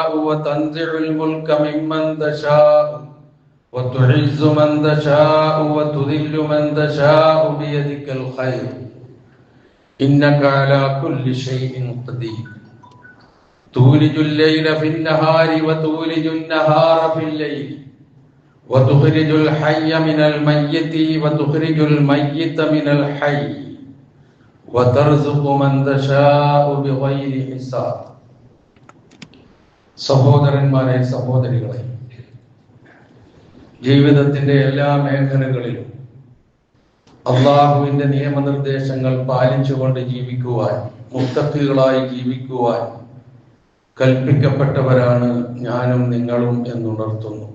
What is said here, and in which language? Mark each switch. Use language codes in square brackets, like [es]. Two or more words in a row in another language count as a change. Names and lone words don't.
[ar] وتنزع الملك ممن تشاء وتعز من تشاء وتذل من تشاء بيدك الخير إنك على كل شيء قدير تولج الليل في النهار وتولج النهار في الليل وتخرج الحي من الميت وتخرج الميت من الحي وترزق من تشاء بغير حساب [ml] സഹോദരന്മാരെ സഹോദരികളെ ജീവിതത്തിന്റെ എല്ലാ മേഖലകളിലും അള്ളാഹുവിന്റെ നിയമനിർദ്ദേശങ്ങൾ പാലിച്ചുകൊണ്ട് ജീവിക്കുവാൻ മുത്തഖികളായി ജീവിക്കുവാൻ കൽപ്പിക്കപ്പെട്ടവരാണ് ഞാനും നിങ്ങളും എന്നുണർത്തുന്നു.